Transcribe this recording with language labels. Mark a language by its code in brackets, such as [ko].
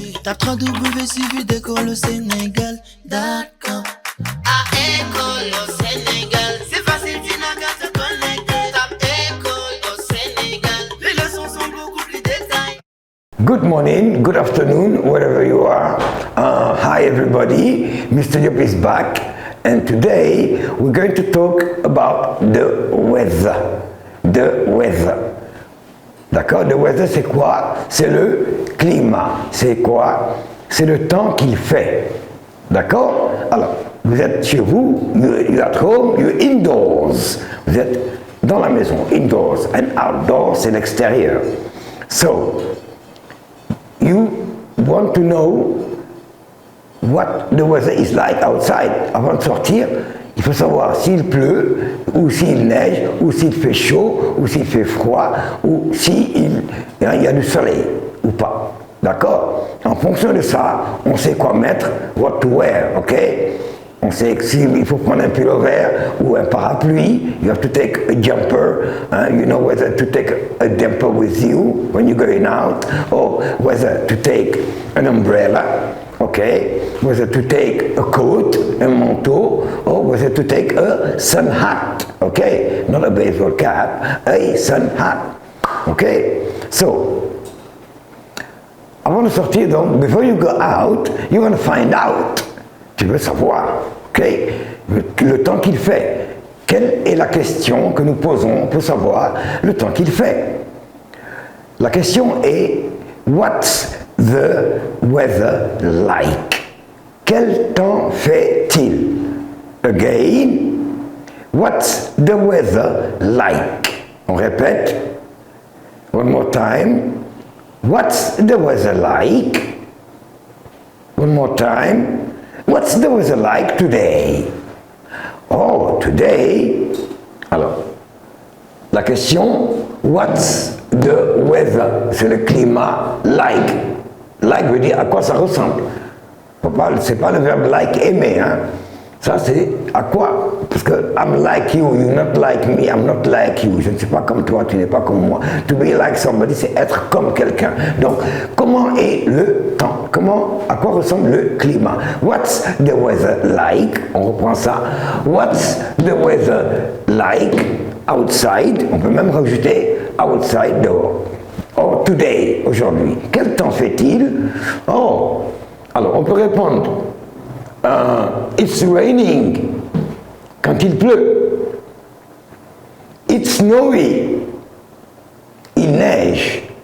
[fr] Tape www.suividécole-au-Sénégal.com. À École au Sénégal, c'est facile, tu n'as qu'à te connecter. Tape École au Sénégal, les leçons sont beaucoup plus détaillées. [en] Good morning, good afternoon, wherever you are. Hi everybody, Mr. Diop is back, and today we're going to talk about the weather. The weather. [fr] D'accord? [en] The weather, [fr] c'est quoi? C'est le climat. C'est quoi? C'est le temps qu'il fait. D'accord? Alors, vous êtes chez vous, [en] you're at home, you're indoors. [fr] Vous êtes dans la maison, indoors. [en] And outdoors, [fr] c'est l'extérieur. [en] So, you want to know what the weather is like outside. [fr] Avant de sortir, il faut savoir s'il pleut, ou s'il neige, ou s'il fait chaud, ou s'il fait froid, ou s'il y a du soleil, ou pas. D'accord? En fonction de ça, on sait quoi mettre, [en] what to wear, [fr] ok? On sait s'il faut prendre un pull vert ou un parapluie, [en] you have to take a jumper, you know whether to take a jumper with you when you're going out, or whether to take an umbrella, okay, whether to take a coat, [fr] un manteau, [en] or whether to take a sun hat, okay, not a baseball cap, a sun hat, okay. So, [fr] avant de sortir donc, [en] before you go out, you want to find out. [fr] Tu veux savoir, ok, le temps qu'il fait. Quelle est la question que nous posons pour savoir le temps qu'il fait? La question est, [en] what's the weather like? [fr] Quel temps fait-il? [en] Again, what's the weather like? [fr] On répète. [en] One more time. What's the weather like? One more time. What's the weather like today? Oh, today. [fr] Alors, la question, [en] what's the weather? [fr] C'est le climat like. Like veut dire à quoi ça ressemble. C'est pas le verbe like, aimer, hein. Ça, c'est à quoi? Parce que [en] I'm like you, you're not like me, I'm not like you. [fr] Je ne suis pas comme toi, tu n'es pas comme moi. [en] To be like somebody, [fr] c'est être comme quelqu'un. Donc, comment est le temps? À quoi ressemble le climat? [en] What's the weather like? On reprend ça. What's the weather like outside? [fr] On peut même rajouter outside dehors. [en] Or today, [fr] aujourd'hui. Quel temps fait-il? Oh, alors on peut répondre. [en] It's raining, [fr] quand il pleut. [en] It's snowy, [fr] il neige.